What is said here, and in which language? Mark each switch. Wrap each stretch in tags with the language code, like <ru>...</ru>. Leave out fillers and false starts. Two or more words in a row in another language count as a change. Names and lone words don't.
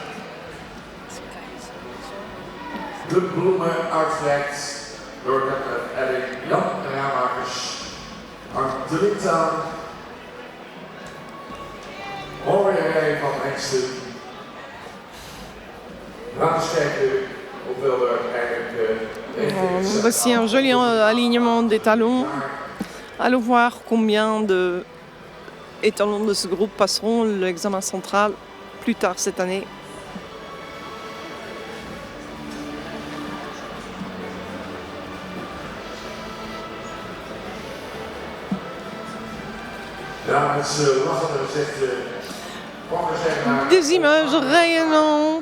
<nl>De bloemen uitgereikt door Edding Jan Ramakers. Hangt direct aan. Mooie rij van hengsten. Laten we eens kijken hoeveel er eigenlijk</nl> <fr>Voici un joli alignement des talons. Allons voir combien de étalons de ce groupe passeront l'examen central plus tard cette année. Des images rayonnantes.</fr>